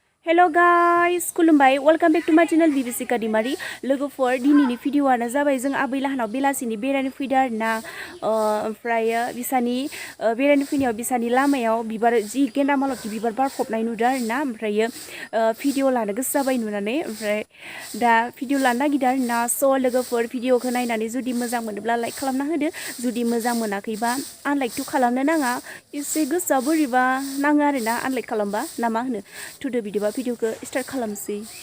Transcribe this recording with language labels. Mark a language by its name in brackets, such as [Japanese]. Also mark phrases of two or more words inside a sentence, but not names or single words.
[English] Hello guys, [Bodo] खुलुमबाय [English] welcome back to my channel Bibisika daimary [Bodo] लोगोफोर दिनैनि भिडिअआनो जाबाय जों आबै लाहानाव बेलासिनि बेरायनो फैदों आरोना ओमफ्राय बिसानि बेरायनो फैनायाव बिसानि लामायाव बिबार जि गेन्दा मालति बिबार बारफबनाय नुदों आरोना ओमफ्राय भिडिअ लानो गोसो जाबाय नुनानै ओमफ्राय दा भिडिअ लानो नागिरदों आरोना स' लोगोफोर भिडिअखौ नायनानै जुदि मोजां मोनोब्ला लाइक खालामना होदो जुदि मोजां मोनाखैबा आनलाइकथ' खालामनो नाङा एसे गोसोआ बोरैबा नाङो आरोना आनलाइक खालामबा ना मा होनो थुदो बिदिबा भिडिअखौ स्टार्ट खालामसै